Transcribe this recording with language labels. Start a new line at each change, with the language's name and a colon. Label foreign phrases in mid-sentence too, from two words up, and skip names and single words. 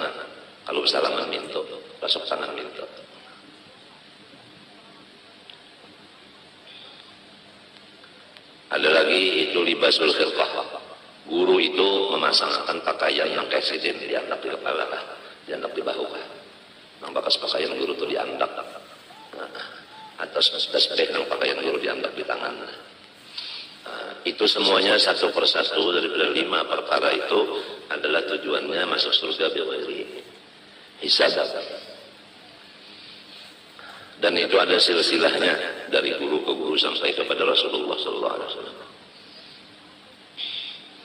Banjar: Kalau bersalaman minto, berasuk tangan minto. Ada lagi itu
Arabic: لباس الخلقة.
Banjar: Guru itu memasangkan pakaian yang presiden diandak di kepala, diandak di bahu. Nang bakas pakaian guru itu diandak. Atas tasbih nang pakaian guru diandak di tangan. Itu semuanya satu persatu daripada 5 perkara itu adalah tujuannya masuk surga
Arabic: بغير حساب.
Banjar: Dan itu ada silsilahnya dari guru ke guru sampai kepada Rasulullah
Arabic: صلى الله عليه وسلم.